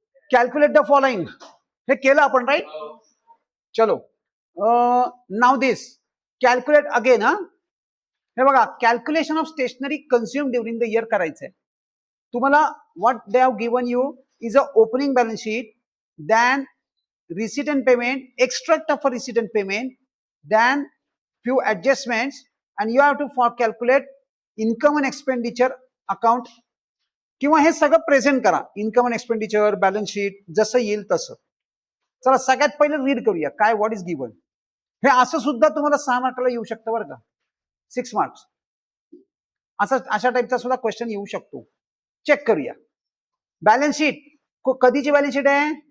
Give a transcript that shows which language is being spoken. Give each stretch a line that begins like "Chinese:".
English: Calculate the following.
Marathi: हे केलं आपण,
English: Right? चलो now this calculate again.
Marathi: हे बघा,
English: calculation of stationery consume during the year
Marathi: करायचंय तुम्हाला.
English: What they have given you is a opening balance sheet, then receipt and payment, extract of a receipt and payment, then few adjustments, and you have to calculate income and expenditure account.
Marathi: किंवा हे सगळं present करा, income and expenditure, balance sheet जसं येईल तसं. चला सगळ्यात पहिले रीड करूया काय
English: What is given.
Marathi: हे असं सुद्धा तुम्हाला 6 मार्काला येऊ शकतं बरं का, 6 मार्क्स. असं अशा टाईपचा सुद्धा क्वेश्चन येऊ शकतो. चेक करूया. बॅलन्स शीट कधीची बॅलन्स शीट आहे?